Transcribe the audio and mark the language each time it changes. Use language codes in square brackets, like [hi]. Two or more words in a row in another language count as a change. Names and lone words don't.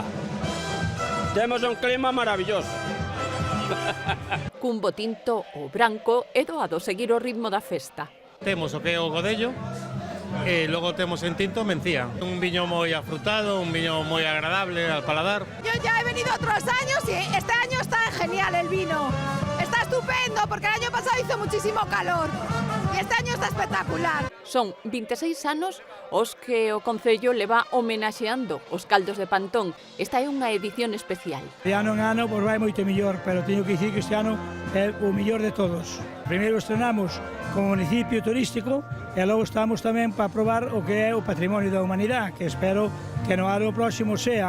[gl] Temos un clima maravilloso. Cun bo tinto ou branco é doado seguir o ritmo da festa. Temos o que é o godello e logo temos en tinto mencía. Un viño moi afrutado, un viño moi agradable [es] al paladar. Yo ya he venido otros años y este año está genial el vino. Está estupendo porque el año pasado hizo muchísimo calor y este año está espectacular. [gl] Son 26 anos os que o Concello leva homenaxeando os caldos de Pantón. Esta é unha edición especial. De ano en ano pois vai moito mellor, pero teño que dicir que este ano é o mellor de todos. Primeiro estrenamos como municipio turístico e logo estamos tamén para probar o que é o patrimonio da humanidade, que espero que no ano próximo sea.